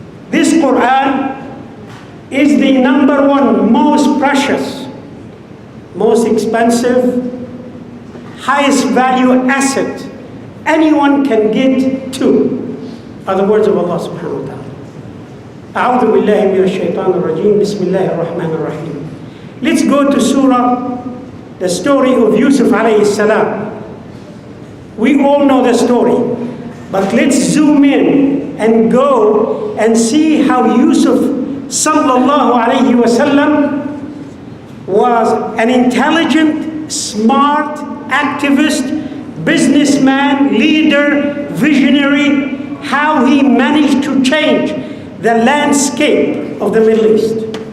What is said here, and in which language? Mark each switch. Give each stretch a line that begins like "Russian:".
English: This Quran is the number one most precious, most expensive, highest value asset anyone can get to, are the words of Allah subhanahu wa ta'ala.
Arabic: أعوذ بالله من الشيطان الرجيم بسم الله الرحمن الرحيم.
English: Let's go to Surah, the story of Yusuf alayhi salam. We all know the story, but let's zoom in and go and see how Yusuf sallallahu alayhi wasallam was an intelligent, smart, activist, businessman, leader, visionary, how he managed to change the landscape of the Middle East.